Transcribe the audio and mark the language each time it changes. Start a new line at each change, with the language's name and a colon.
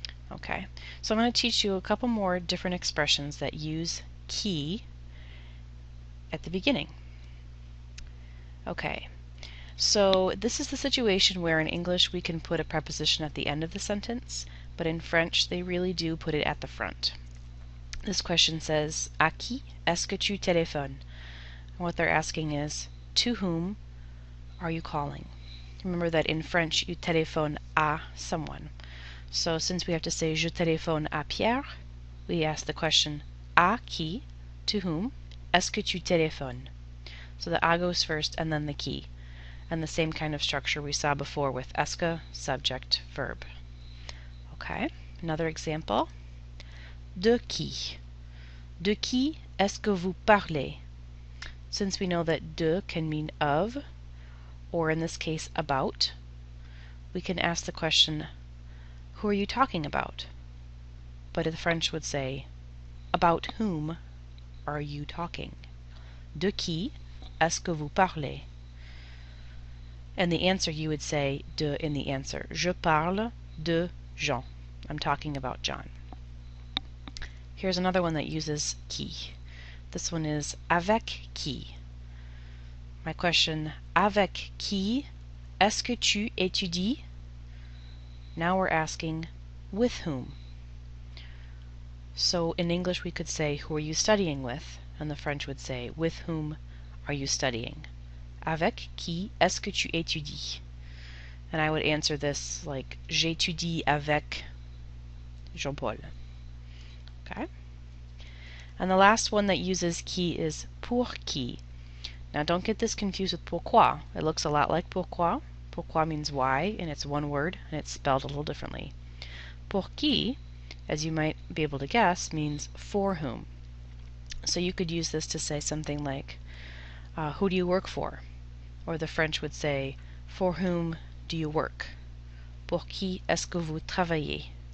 English: Okay, so I'm going to teach you a couple more different expressions that use qui at the beginning. Okay, so this is the situation where in English we can put a preposition at the end of the sentence, but in French they really do put it at the front. This question says,
French: à qui est-ce que tu téléphones?
English: And what they're asking is, to whom are you calling? Remember that in French you téléphone à someone. So since we have to say
French: je téléphone à Pierre,
English: we ask the question à qui, to whom,
French: est-ce que tu téléphones?
English: So the à goes first and then the qui. And the same kind of structure we saw before with est-ce que, subject, verb. Okay, another example. De qui?
French: De qui est-ce que vous parlez?
English: Since we know that de can mean of, or in this case about, we can ask the question, who are you talking about? But the French would say, about whom are you talking?
French: De qui est-ce que vous parlez?
English: And the answer you would say de in the answer.
French: Je parle de Jean.
English: I'm talking about John. Here's another one that uses qui. This one is avec qui. My question,
French: avec qui est-ce que tu étudies?
English: Now we're asking, with whom? So in English we could say, who are you studying with? And the French would say, with whom are you studying?
French: Avec qui est-ce que tu étudies?
English: And I would answer this like,
French: j'étudie avec Jean-Paul.
English: Okay? And the last one that uses qui is pour qui. Now don't get this confused with pourquoi. It looks a lot like pourquoi. Pourquoi means why, and it's one word, and it's spelled a little differently. Pour qui, as you might be able to guess, means for whom. So you could use this to say something like, who do you work for? Or the French would say, for whom do you work?
French: Pour qui est-ce que vous travaillez?